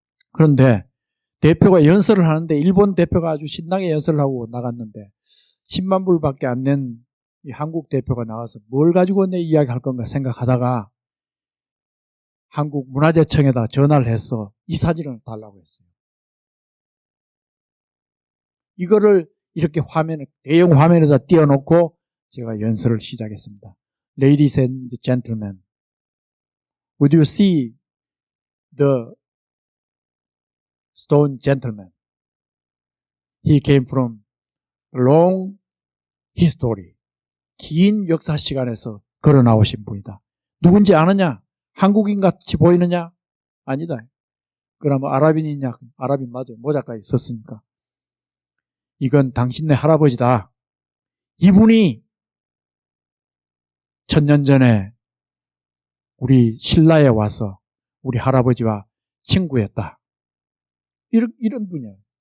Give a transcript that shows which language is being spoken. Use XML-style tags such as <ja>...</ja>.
<ko>그런데 대표가 연설을 하는데, 일본 대표가 아주 신나게 연설을 하고 나갔는데 10만 불밖에 안 낸 이 한국 대표가 나와서 뭘 가지고 내 이야기할 건가 생각하다가 한국 문화재청에다 전화를 해서 이 사진을 달라고 했어요. 이거를 이렇게 대형 화면에다 띄워놓고 제가 연설을 시작했습니다.</ko> <en>Ladies and gentlemen, would you see the stone gentleman? He came from a long history.</en> <ko>긴 역사 시간에서 걸어 나오신 분이다. 누군지 아느냐? 한국인 같이 보이느냐? 아니다. 그러면 아랍인이냐? 아랍인 맞아요. 모자까지 썼으니까. 이건 당신네 할아버지다. 이분이 1000년 전에 우리 신라에 와서 우리 할아버지와 친구였다. 이런 분이에요.</ko>